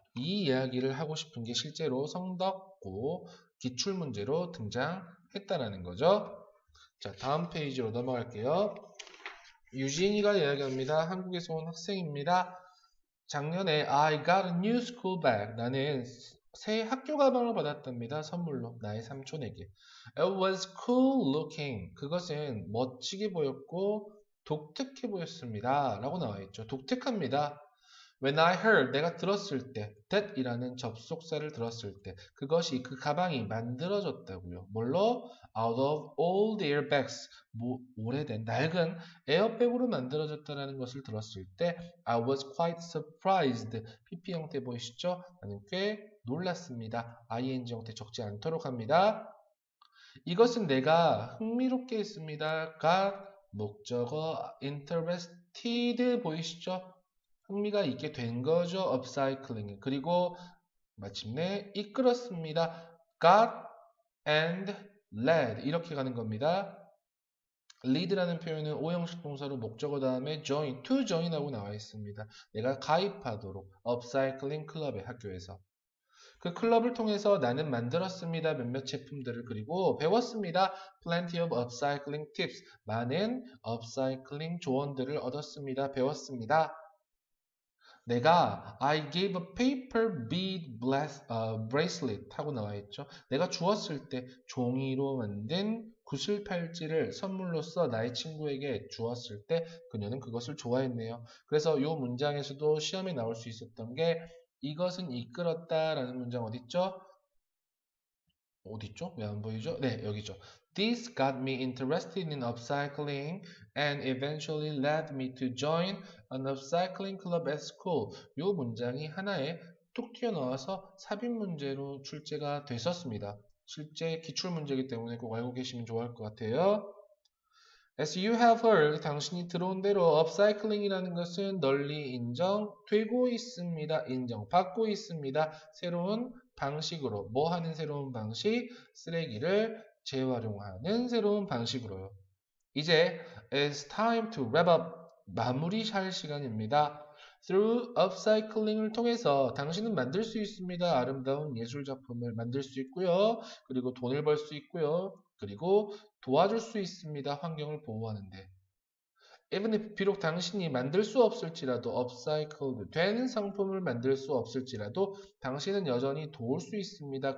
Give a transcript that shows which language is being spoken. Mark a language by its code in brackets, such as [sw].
[ko] 이 이야기를 하고 싶은 게 실제로 성덕고 기출문제로 등장했다라는 거죠. 자, 다음 페이지로 넘어갈게요. 유진이가 이야기합니다. 한국에서 온 학생입니다. 작년에 [en] I got a new school bag. [ko] 나는 새 학교 가방을 받았답니다. 선물로 나의 삼촌에게. [en] It was cool looking. [ko] 그것은 멋지게 보였고 독특해 보였습니다. 라고 나와 있죠. 독특합니다. [en] When I heard, [ko] 내가 들었을 때, that이라는 접속사를 들었을 때, 그것이 그 가방이 만들어졌다고요. 뭘로? [en] Out of old airbags, [ko] 오래된 낡은 에어백으로 만들어졌다는 것을 들었을 때, [en] I was quite surprised. [ko] PP 형태 보이시죠? 나는 꽤 놀랐습니다. ing 형태 적지 않도록 합니다. 이것은 내가 흥미롭게 했습니다. got 목적어 interested 보이시죠? 흥미가 있게 된 거죠. upcycling. 그리고 마침내 이끌었습니다. got and led 이렇게 가는 겁니다. lead라는 표현은 오형식 동사로 목적어 다음에 join, to join 하고 나와 있습니다. 내가 가입하도록 upcycling 클럽에 학교에서 그 클럽을 통해서 나는 만들었습니다. 몇몇 제품들을 그리고 배웠습니다. [en] Plenty of upcycling tips. [ko] 많은 upcycling 조언들을 얻었습니다. 배웠습니다. 내가 [en] I gave a paper bead bracelet [ko] 하고 나와 있죠. 내가 주었을 때 종이로 만든 구슬 팔찌를 선물로써 나의 친구에게 주었을 때 그녀는 그것을 좋아했네요. 그래서 이 문장에서도 시험에 나올 수 있었던 게 이것은 이끌었다라는 문장 어딨죠? 어딨죠? 왜 안 보이죠? 네, 여기죠. [en] This got me interested in upcycling and eventually led me to join an upcycling club at school. [ko] 이 문장이 하나에 툭 튀어나와서 삽입 문제로 출제가 됐었습니다. 실제 기출 문제이기 때문에 꼭 알고 계시면 좋아할 것 같아요. [en] As you have heard, [ko] 당신이 들어온 대로 upcycling이라는 것은 널리 인정되고 있습니다. 인정받고 있습니다. 새로운 방식으로, 뭐 하는 새로운 방식? 쓰레기를 재활용하는 새로운 방식으로요. 이제 [en] it's time to wrap up. [ko] 마무리할 시간입니다. Through upcycling을 통해서 당신은 만들 수 있습니다. 아름다운 예술 작품을 만들 수 있고요. 그리고 돈을 벌 수 있고요. 그리고 도와줄 수 있습니다. 환경을 보호하는데. [en] Even if [ko] 비록 당신이 만들 수 없을지라도 upcycled 된 상품을 만들 수 없을지라도 당신은 여전히 도울 수 있습니다.